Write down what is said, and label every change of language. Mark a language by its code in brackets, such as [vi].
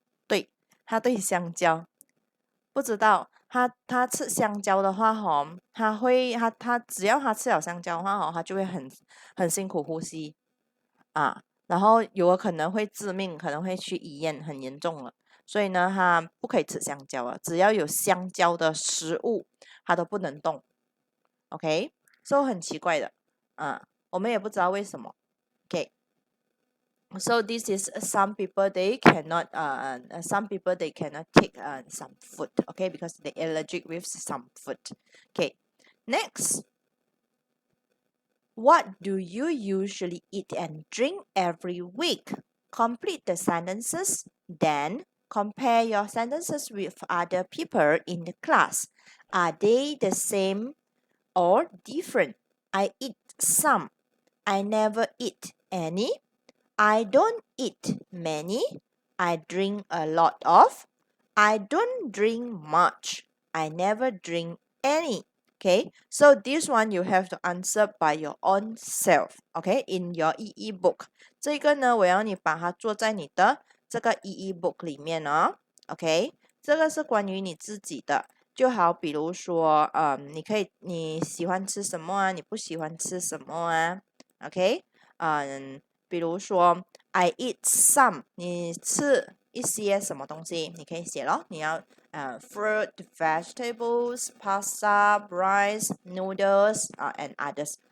[zh] 对，他对香蕉。不知道他吃香蕉的话吼，他只要他吃了香蕉的话吼，他就会很辛苦呼吸然后有可能会致命，可能会去医院，很严重了。所以呢，它不可以吃香蕉了，只要有香蕉的食物，它都不能动。 OK，所以很奇怪的，我们也不知道为什么。 OK。 [en] So this is some people they cannot some people they cannot take some food, okay, because they allergic with some food. Okay, next, what do you usually eat and drink every week? Complete the sentences, then compare your sentences with other people in the class. Are they the same or different? I eat some. I never eat any. I don't eat many. I drink a lot of. I don't drink much. I never drink any. Okay, so this one you have to answer by your own self. Okay, in your EE book. [zh] 这个呢，我要你把它做在你的这个 EE book 里面哦。 OK，这个是关于你自己的。就好比如说，你喜欢吃什么啊？你不喜欢吃什么啊？OK，比如说 [en] I eat some， [zh] 你吃一些什么东西，你可以写咯。你要 [en] fruit, vegetables, pasta, rice, noodles, and others.